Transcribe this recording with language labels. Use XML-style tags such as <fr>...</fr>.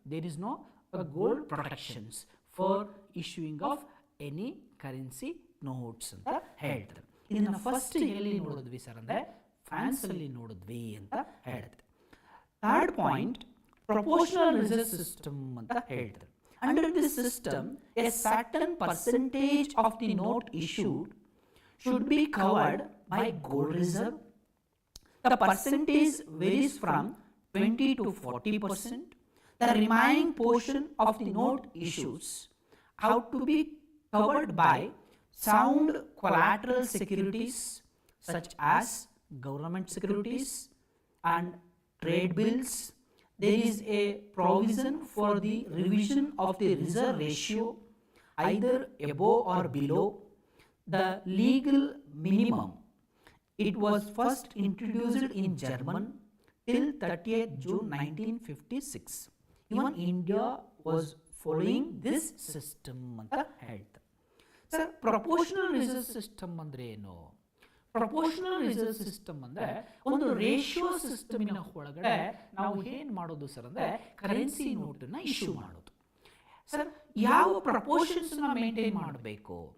<en>there is no gold protections for issuing of any currency notes</en> <kn>ಅಂತ ಹೇಳ್ತಾರೆ. ಇದನ್ನ first ಎಲ್ಲಿ ನೋಡಿದ್ವಿ ಸರ್ ಅಂದ್ರೆ ಫ್ರಾನ್ಸ್ ಅಲ್ಲಿ ನೋಡಿದ್ವಿ ಅಂತ ಹೇಳ್ತಾರೆ. Third point proportional reserve system ಅಂತ ಹೇಳ್ತಾರೆ.</kn> <en>Under this system, a certain percentage of the note issued should be covered by gold reserve. The percentage varies from 20 to 40%. The remaining portion of the note issues have to be covered by sound collateral securities such as government securities and trade bills. There is a provision for the revision of the reserve ratio either above or below the legal minimum. It was first introduced in German till 30th June 1956. Even India was following this system</en> <kn>ಅಂತ ಹೇಳ್ತಾರೆ. Sir proportional reserve system ಅಂದ್ರೆ ಏನು? Proportional reserve system ಅಂದ್ರೆ ಒಂದು ratio ಸಿಸ್ಟಮಿನ ಒಳಗಡೆ ನಾವು ಏನ್ ಮಾಡೋದು ಸರ್ ಅಂದ್ರೆ ಕರೆನ್ಸಿ ನೋಟನ್ನ ಇಶ್ಯೂ ಮಾಡೋದು. ಸರ್ ಯಾವ ಪ್ರಪೋರ್ಷನ್ಸ್ ನ ಮೇಂಟೈನ್ ಮಾಡಬೇಕು?</kn>